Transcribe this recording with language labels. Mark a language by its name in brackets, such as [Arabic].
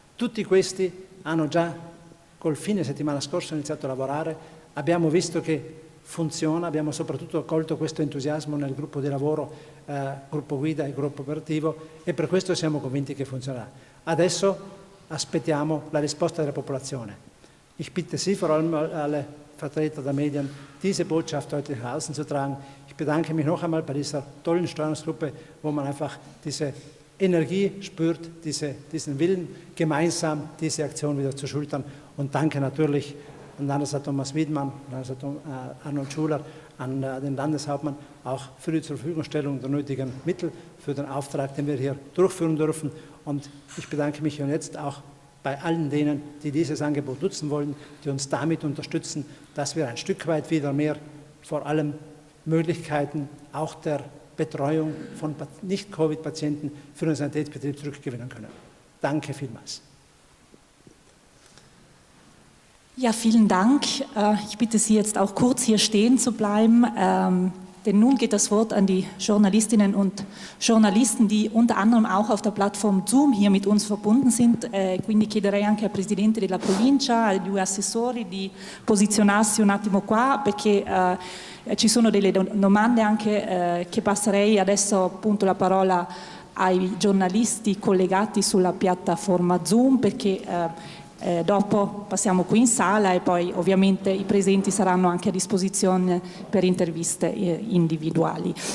[Italian] Tutti questi hanno già, col fine settimana scorsa, iniziato a lavorare, abbiamo visto che funziona, abbiamo soprattutto colto questo entusiasmo nel gruppo di lavoro, gruppo guida e gruppo operativo e per questo siamo convinti che funzionerà. Adesso aspettiamo la risposta della popolazione. [German] Ich bitte Sie, vor allem alle Vertreter der Medien, diese Botschaft heute nach außen zu tragen. Ich bedanke mich noch einmal bei dieser tollen Steuerungsgruppe, wo man einfach diese Energie spürt, diesen Willen, gemeinsam diese Aktion wieder zu schultern. Und danke natürlich an Landesrat Thomas Wiedmann, Landesrat Arnold Schuler, an den Landeshauptmann auch für die Zurverfügungstellung der nötigen Mittel für den Auftrag, den wir hier durchführen dürfen. Und ich bedanke mich jetzt auch bei allen denen, die dieses Angebot nutzen wollen, die uns damit unterstützen, dass wir ein Stück weit wieder mehr, vor allem Möglichkeiten auch der Betreuung von Nicht-Covid-Patienten für den Sanitätsbetrieb zurückgewinnen können. Danke vielmals. Ja, vielen Dank. Ich bitte Sie jetzt auch kurz hier stehen zu bleiben, denn nun geht das Wort an die Journalistinnen und Journalisten, die unter anderem auch auf der Plattform Zoom hier mit uns verbunden sind. [Italian] Quindi chiederei anche al Presidente della Provincia, ai due assessori di posizionarsi un attimo qua, perché ci sono delle domande anche che passerei adesso appunto la parola ai giornalisti collegati sulla piattaforma Zoom, perché dopo passiamo qui in sala e poi ovviamente i presenti saranno anche a disposizione per interviste individuali.